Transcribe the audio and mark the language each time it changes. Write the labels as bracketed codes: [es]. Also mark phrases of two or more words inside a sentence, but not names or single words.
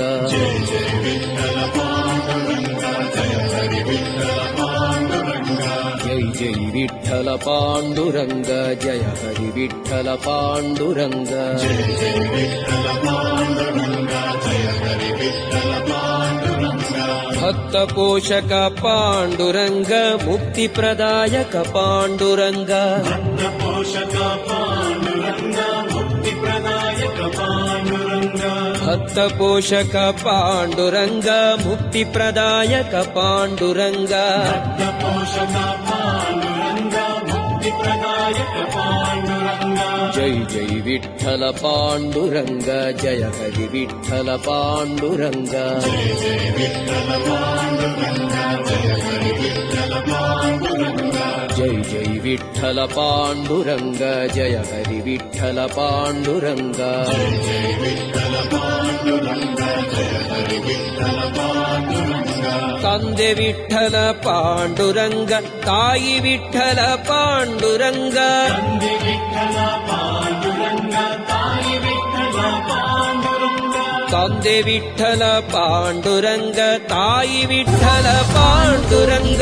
[mr] जय जय विठ्ठल पांडुरंग जय हरि विठ्ठल पांडुरंग जय जय विठ्ठल पांडुरंग जय हरि विठ्ठल पांडुरंग जय जय विठ्ठल पांडुरंग जय हरि विठ्ठल पांडुरंग भक्त पोषक पांडुरंग मुक्ति प्रदायक पांडुरंग भक्त पोषक पांडुरंग मुक्ति प्रदायक पांडुरंग भक्त पोषक पांडुरंग मुक्ति प्रदायक पांडुरंग भक्त पोषक पांडुरंग मुक्ति प्रदायक पांडुरंग जय जय विठ्ठल पांडुरंग जय हरि विठ्ठल पांडुरंग जय जय विठ्ठल पांडुरंग जय हरि विठ्ठल पांडुरंग जय जय विठ्ठल पांडुरंग जय हरि विठ्ठल पांडुरंग जय जय विठ्ठल पांडुरंग जय हरि विठ्ठल पांडुरंग [kn] ತಂದೆ ವಿಠ್ಠಲ ಪಾಂಡುರಂಗ ತಾಯಿ ವಿಠ್ಠಲ ಪಾಂಡುರಂಗ ತಂದೆ ವಿಠ್ಠಲ ಪಾಂಡುರಂಗ ತಾಯಿ ವಿಠ್ಠಲ ಪಾಂಡುರಂಗ ತಂದೆ ವಿಠ್ಠಲ ಪಾಂಡುರಂಗ ತಾಯಿ ವಿಠ್ಠಲ ಪಾಂಡುರಂಗ